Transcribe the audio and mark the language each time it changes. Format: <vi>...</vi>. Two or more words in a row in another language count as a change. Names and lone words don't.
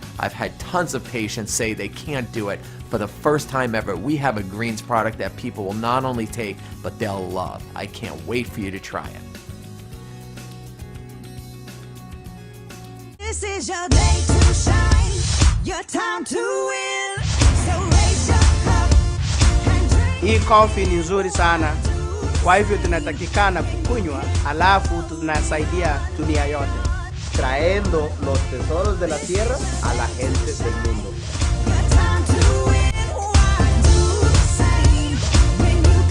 <en>I've had tons of patients say they can't do it. For the first time ever, we have a greens product that people will not only take, but they'll love. I can't wait for you to try it. This is your day to shine, your time to win. So raise your cup and drink.</en> <sw>Hii coffee ni nzuri sana, kwa hivyo tunatakikana kukunywa, alafu tunasaidia dunia yote,</sw> <es>trayendo los tesoros de la tierra a la gente del mundo.</es> <en>Your time to win. Why do the same when</en>